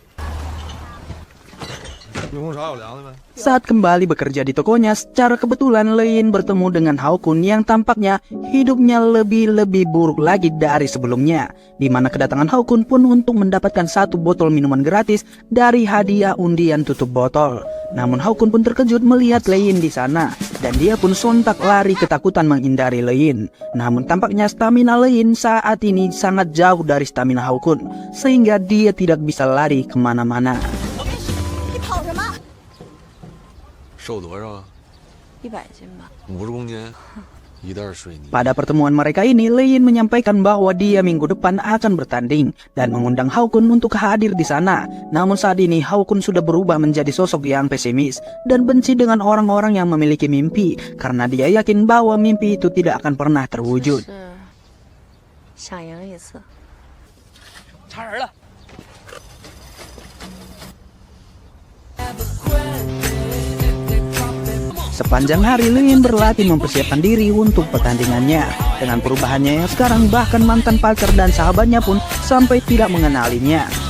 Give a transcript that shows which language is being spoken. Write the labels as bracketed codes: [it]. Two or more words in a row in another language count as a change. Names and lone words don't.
[id] Saat kembali bekerja di tokonya, secara kebetulan Leyin bertemu dengan Haokun yang tampaknya hidupnya lebih buruk lagi dari sebelumnya, di mana kedatangan Haokun pun untuk mendapatkan 1 botol minuman gratis dari hadiah undian tutup botol. Namun Haokun pun terkejut melihat Leyin di sana, dan dia pun sontak lari ketakutan menghindari Leyin. Namun tampaknya stamina Leyin saat ini sangat jauh dari stamina Haokun, sehingga dia tidak bisa lari kemana-mana. [zh] 瘦多少啊 100斤吧。？50公斤，一袋水泥。 [id] Pada pertemuan mereka ini, Leyin menyampaikan bahwa dia minggu depan akan bertanding dan mengundang Haokun untuk hadir di sana. Namun saat ini Haokun sudah berubah menjadi sosok yang pesimis dan benci dengan orang-orang yang memiliki mimpi karena dia yakin bahwa mimpi itu tidak akan pernah terwujud. [zh] 想赢一次。插人了。 [id] Sepanjang hari Leyin berlatih mempersiapkan diri untuk pertandingannya. Dengan perubahannya yang sekarang, bahkan mantan pacar dan sahabatnya pun sampai tidak mengenalinya.